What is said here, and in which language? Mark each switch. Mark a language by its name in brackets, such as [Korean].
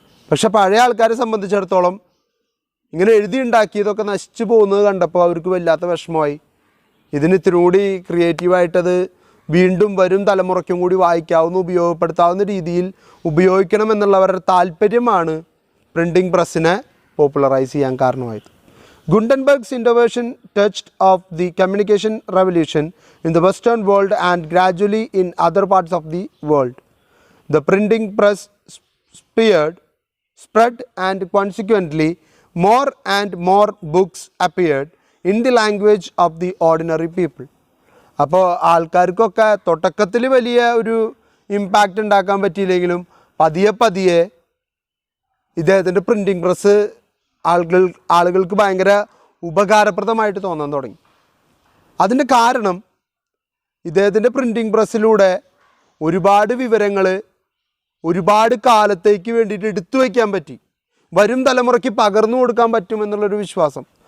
[Malayalam] പക്ഷെ പഴയ ആൾക്കാരെ സംബന്ധിച്ചിടത്തോളം ഇങ്ങനെ എഴുതി ഉണ്ടാക്കിയതൊക്കെ നശിച്ചു പോകുന്നത് കണ്ടപ്പോൾ അവർക്ക് വല്ലാത്ത വിഷമമായി. ഇതിന് ഇത്തിരി കൂടി ക്രിയേറ്റീവായിട്ടത് വീണ്ടും വരും തലമുറയ്ക്കും കൂടി വായിക്കാവുന്ന, ഉപയോഗപ്പെടുത്താവുന്ന രീതിയിൽ ഉപയോഗിക്കണമെന്നുള്ളവരുടെ താല്പര്യമാണ് പ്രിൻറ്റിംഗ് പ്രസ്സിനെ പോപ്പുലറൈസ് ചെയ്യാൻ കാരണമായത്. [English] Gutenberg's innovation touched off the communication revolution in the Western world and gradually in other parts of the world. The printing press spread and consequently more and more books appeared in the language of the ordinary people. [Malayalam] അപ്പോൾ ആൾക്കാർക്കൊക്കെ തുടക്കത്തിൽ വലിയ ഒരു impact ഉണ്ടാക്കാൻ പറ്റിയില്ലെങ്കിലും പതിയെ പതിയെ ഇദ്ദേഹത്തിൻ്റെ printing press ആളുകൾക്ക് ഭയങ്കര ഉപകാരപ്രദമായിട്ട് തോന്നാൻ തുടങ്ങി. അതിൻ്റെ കാരണം ഇദ്ദേഹത്തിൻ്റെ പ്രിൻറ്റിംഗ് പ്രസ്സിലൂടെ ഒരുപാട് വിവരങ്ങൾ ഒരുപാട് കാലത്തേക്ക് വേണ്ടിയിട്ട് എടുത്തു വയ്ക്കാൻ പറ്റി, വരും തലമുറയ്ക്ക് പകർന്നു കൊടുക്കാൻ പറ്റുമെന്നുള്ളൊരു വിശ്വാസം.